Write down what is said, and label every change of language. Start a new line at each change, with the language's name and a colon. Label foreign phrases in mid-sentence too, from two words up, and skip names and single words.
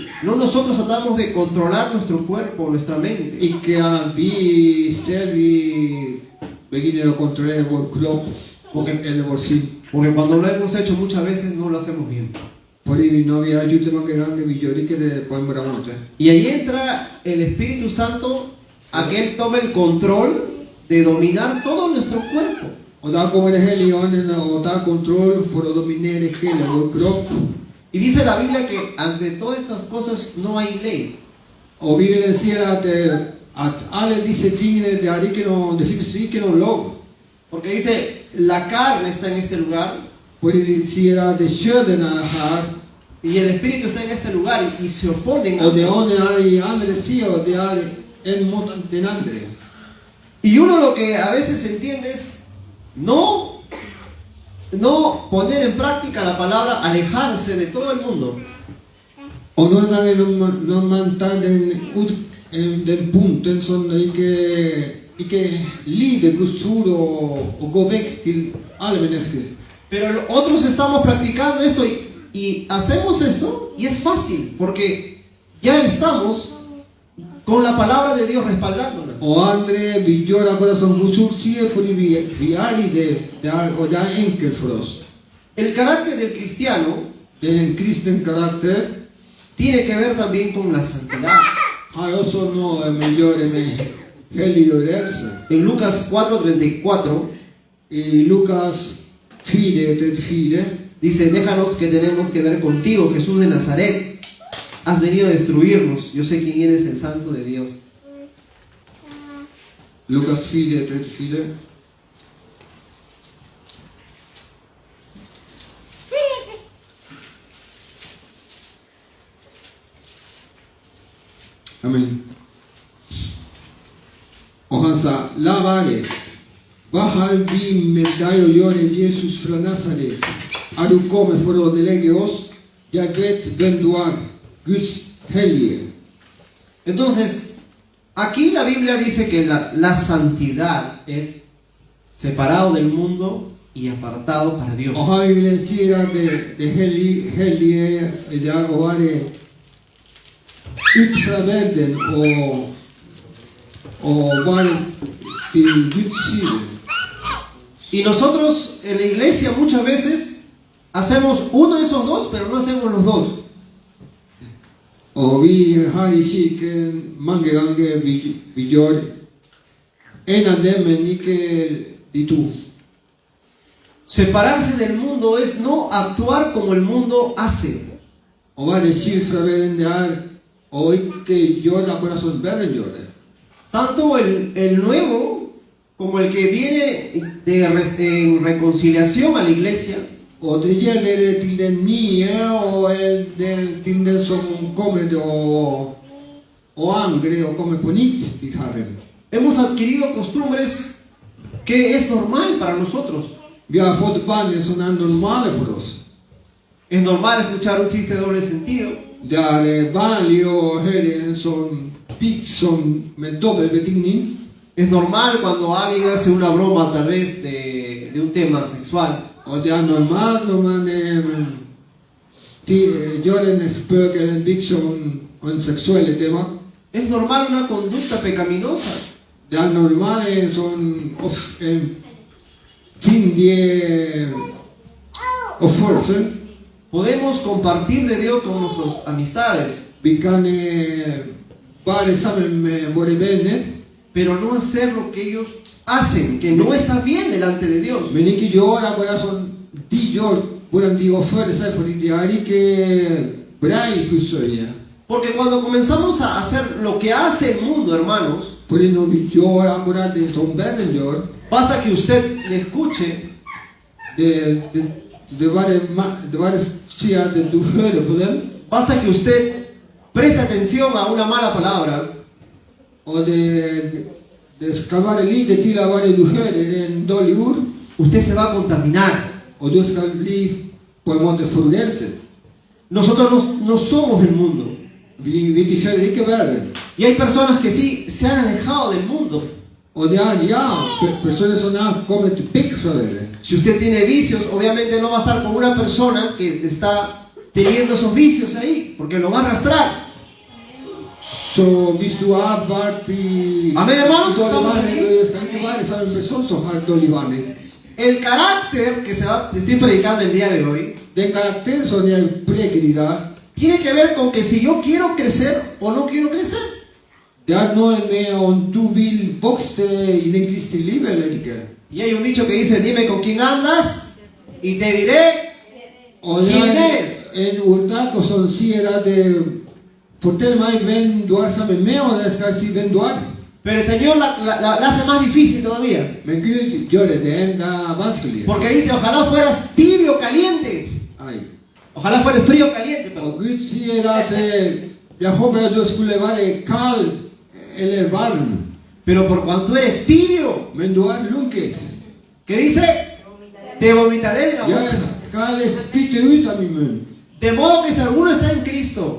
Spanish: No nosotros tratamos de controlar nuestro cuerpo, nuestra mente.
Swedish: Icke att
Norwegian: vi begynner att kontrollera vår kropp eller vår sinn.
Spanish: Porque cuando lo hemos hecho muchas veces no lo hacemos bien.
Norwegian: Fordi når vi har gjort det mange ganger, vi gjør ikke det på en bra måte.
Spanish: Y ahí entra el Espíritu Santo a que Él tome el control de dominar todo nuestro cuerpo.
Norwegian: Og da kommer det Hellige Ånden og tar kontroll for å dominere hele vår kropp.
Spanish: Y dice la Biblia que ante todas estas cosas no hay ley.
Norwegian: Og Bibelen sier at alle disse tingene, det finnes ikke noen lov.
Spanish: Porque dice, la carne está en este lugar
Norwegian: Fordi de sier at kjøden er her,
Spanish: y el Espíritu está en este lugar y se oponen
Norwegian: og det a ånden er i andre siden, og det er en mot den andre.
Spanish: Y uno lo que a veces entiende es no poner en práctica la palabra alejarse de todo el mundo.
Norwegian: Og noen ganger når man tar den punkten som ikke lider Guds ord og går vekk til alle mennesker.
Spanish: Pero otros estamos practicando esto y hacemos esto y es fácil porque ya estamos con la palabra de Dios respaldándonos.
Norwegian: Og andre, vi gjør akkurat som Guds ord sier, fordi vi er i det, og det er enkelt for oss.
Spanish: El carácter del cristiano
Norwegian: Det er en kristen karakter,
Spanish: tiene que ver también con la santidad.
Norwegian: har også noe med å gjøre med helliggjørelse.
Spanish: En Lucas 4:34
Norwegian: I Lukas 4:34
Spanish: dice, déjanos que tenemos que ver contigo, Jesús de Nazaret. Has venido a destruirnos. Yo sé quién eres, el Santo de Dios.
Norwegian: Lukas 4:34. Amen. Og han sa, la være. Hva har vi med deg å gjøre, Jesus fra Nazaret? Er du kommet for å ødelegge oss? Jeg vet hvem du er, Guds hellige.
Spanish: Entonces, aquí la Biblia dice que la santidad es separado del mundo y apartado para Dios.
Norwegian: Og her vil jeg si at det hellige det er å være ut fra verden og være til Guds side.
Spanish: Y nosotros en la iglesia muchas veces hacemos uno de esos dos, pero no hacemos los dos.
Norwegian: Og vi her i kirken mange ganger vi gjør en av dem, men ikke de to.
Spanish: Separarse del mundo es no actuar como el mundo hace.
Norwegian: Å være skilt fra verden det er å ikke gjøre akkurat som verden gjør det.
Spanish: Tanto el nuevo como el que viene en reconciliación a la iglesia,
Norwegian: Og det gjelder til den nye og til den som kommer og angrer og kommer på nytt til Herren.
Spanish: hemos adquirido costumbres que es normal para nosotros.
Norwegian: Vi har fått vaner som er normale for oss.
Spanish: Es normal escuchar un chiste de doble sentido.
Norwegian: Det er vanlig å høre en sånn vits med dobbel betydning.
Spanish: Es normal cuando alguien hace una broma tal vez de un tema sexual.
Norwegian: Og det er normalt når man gjør en spøk eller en vits om en seksuelle tema.
Spanish: Es normal una conducta pecaminosa.
Norwegian: Det er normalt en sånn sindig och försen.
Spanish: Podemos compartir de Dios con nuestras amistades,
Swedish: Vi kan vara sammen med våra vänner,
Spanish: pero no hacer lo que ellos hacen, que no está bien delante de Dios.
Norwegian: men ikke gjøre bare som de gjør, hvordan de oppfører seg, fordi de er ikke bra i Guds øyne.
Spanish: Porque cuando comenzamos a hacer lo que hace el mundo, hermanos,
Norwegian: Fordi når vi gjør akkurat det som verden gjør,
Spanish: basta que usted le escuche
Norwegian: det bare sier at du hører på dem,
Spanish: basta que usted preste atención a una mala palabra,
Norwegian: og det skal være lite til å bare du hører en dårlig ord,
Spanish: usted se va a contaminar.
Norwegian: og du skal bli på en måte forurenset.
Spanish: Nosotros no somos del mundo.
Norwegian: Vi tilhører ikke verden.
Spanish: Y hay personas que sí se han alejado del mundo.
Norwegian: Og det personer som har kommet vekk fra verden.
Spanish: Si usted tiene vicios, obviamente no va a estar con una persona que está teniendo esos vicios ahí, porque lo va a arrastrar.
Norwegian: Så hvis du har vært i
Spanish: Amén, hermanos,
Norwegian: dårlig
Spanish: estamos
Norwegian: vane,
Spanish: aquí.
Norwegian: du skal ikke være sammen med en person som har dårlig vane.
Spanish: El carácter que estoy predicando el día de hoy
Norwegian: Den karakter som jeg preker i dag,
Spanish: tiene que ver con que si yo quiero crecer o no quiero crecer.
Norwegian: det er noe med om du vil vokse i den kristne livet eller ikke.
Spanish: Y hay un dicho que dice, dime con quién andas y te diré.
Norwegian: Og det er en ordtak som sier at fortell meg hvem du er sammen med, og jeg skal si hvem du er.
Spanish: Pero el Señor la hace más difícil todavía.
Norwegian: Men Gud gjør det enda vanskeligere.
Spanish: Porque dice, ojalá fueras tibio o caliente. Ai. Ojalá fueras frío o caliente. Perdón.
Norwegian: Og Gud sier at jeg håper at du skulle være kald eller varm,
Spanish: Pero por cuanto eres tibio,
Norwegian: men du er lunket.
Spanish: ¿qué dice? Te vomitaré de la boca.
Norwegian: Jeg skal spytte ut av min munn.
Spanish: De modo que si alguno está en Cristo,